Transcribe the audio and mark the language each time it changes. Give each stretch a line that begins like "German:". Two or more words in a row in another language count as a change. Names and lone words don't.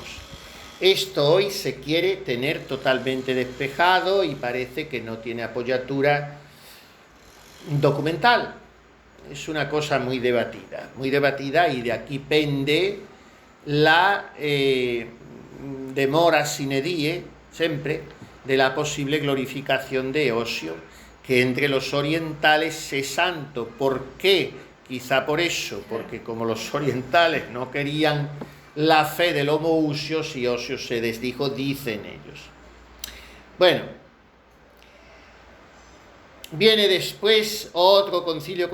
Spanish: Esto hoy se quiere tener totalmente despejado y parece que no tiene apoyatura documental. Es una cosa muy debatida, y de aquí pende la demora
Latin: sine die,
Spanish: sempre, de la posible glorificación de Osio, que entre los orientales es santo. ¿Por qué? Quizá por eso, porque como los orientales no querían la fe del homoousios y Osio se desdijo, dicen ellos. Bueno, viene después otro concilio.